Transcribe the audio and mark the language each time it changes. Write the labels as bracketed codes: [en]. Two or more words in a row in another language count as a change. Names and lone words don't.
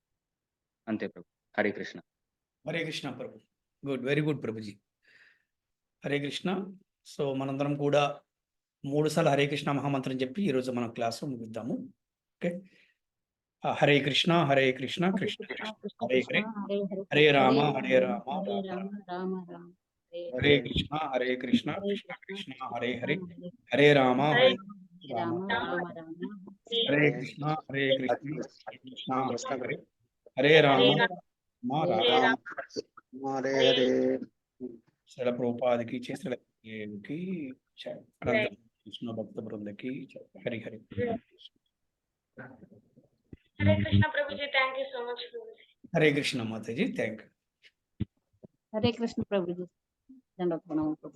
[te] అంతే ప్రభు. హరే కృష్ణ. హరే కృష్ణ ప్రభు. [en] good, very good [te] ప్రభుజీ. హరే కృష్ణ. సో మనందరం కూడా 3 సార్లు హరే కృష్ణ మహామంత్రం చెప్పి ఈరోజు మనం క్లాస్ ముగిద్దాము. ఓకే. [sa] హరే కృష్ణ హరే కృష్ణ కృష్ణ కృష్ణ హరే హరే, హరే రామ హరే రామ రామ రామ, హరే కృష్ణ కృష్ణ కృష్ణ హరే హరే, హరే రామ హరే రామ రామ, హరే కృష్ణ కృష్ణ కృష్ణ హరే, హరే రామ రామ రామ, హరే హరే. [te] శ్రీల ప్రభుపాదికి శ్రీలకి అనంత కృష్ణ భక్త బృందకి హరి హరి. హరే కృష్ణ ప్రభుజీ, [en] thank you so much [te] ప్రభుజీ. హరే కృష్ణ మాతాజీ, [en] thank you. [te] హరే కృష్ణ ప్రభుజీ, దండవత్ ప్రణామం ప్రభుజీ.